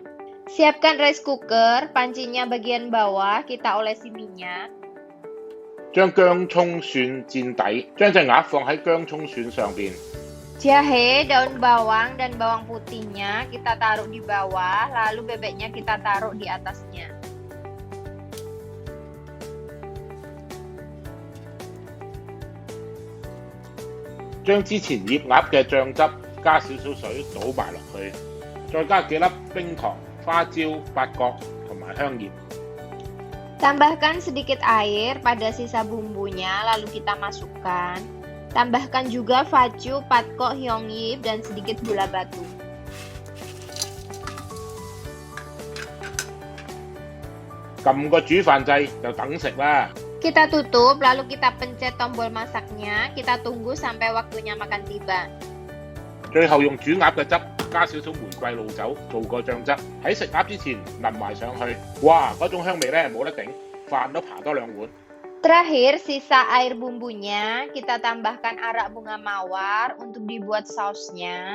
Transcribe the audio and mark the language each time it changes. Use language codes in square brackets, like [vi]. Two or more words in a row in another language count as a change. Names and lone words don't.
[id] Siapkan [en] rice cooker, [id] pancinya bagian bawah, kita olesi minyak. [yue] 將薑葱蒜墊底，將隻鴨放喺薑葱蒜上邊。 [id] Jahe, daun bawang, dan bawang putihnya kita taruh di bawah, lalu bebeknya kita taruh di atasnya. [yue] 將之前醃鴨嘅醬汁加少少水倒埋落去，再加幾粒冰糖、花椒、八角同埋香葉。 [id] Tambahkan sedikit air pada sisa bumbunya, lalu kita masukkan. Tambahkan juga vacu, patkok, hyongyip, dan sedikit gula batu. [yue] 撳個煮飯掣就等食啦。 [id] Kita tutup, lalu kita pencet tombol masaknya. Kita tunggu sampai waktunya makan tiba. [yue] 最後用煮鴨嘅汁加少少玫瑰露酒做個醬汁，喺食鴨之前淋埋上去，哇！嗰種香味咧冇得頂，飯都爬多2碗。 [id] Terakhir, sisa air bumbunya kita tambahkan arak bunga mawar untuk dibuat sausnya.